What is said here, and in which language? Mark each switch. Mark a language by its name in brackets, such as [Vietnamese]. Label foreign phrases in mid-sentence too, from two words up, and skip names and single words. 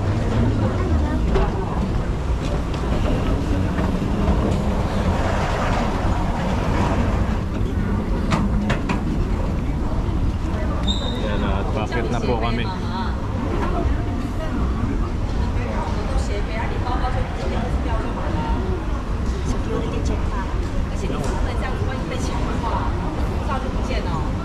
[Filipino] Yan, at bakit na po kami. [English] Security check pa. [Chinese] 而且你不能这样子，万一被抢的话，护照就不见了。